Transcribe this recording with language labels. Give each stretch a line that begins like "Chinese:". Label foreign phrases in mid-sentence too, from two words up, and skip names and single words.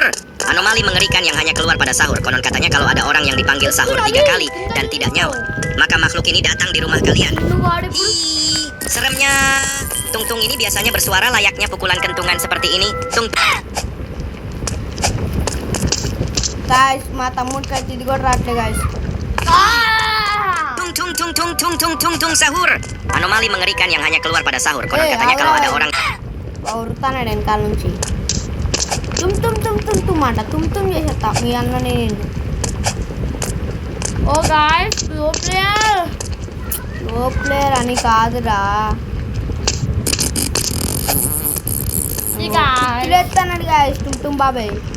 Indonesian: Anomali mengerikan yang hanya keluar pada sahur. Konon katanya kalau ada orang yang dipanggil sahur 3 kali dan tidak nyaut, maka makhluk ini datang di rumah kalian. Seremnya, tung-tung ini biasanya bersuara layaknya pukulan kentungan seperti ini. Tung. Guys,
Telugu: మా తమ్ముడు కట్టి ఇది కూడా రాట్లే guys.
Indonesian: Tung sahur. Anomali mengerikan yang hanya keluar pada sahur. Konon katanya kalau ada orang
Telugu: ఉరుతానాడు వెనకాల నుంచి. తుమ్ అంట తుమ్ చేసేస్తా మీ అన్నని. ఓ గాయస్ లో ప్లేయర్ అని కాదురా. ఎత్తానండి గాయస్ టుమ్ బాబాయ్.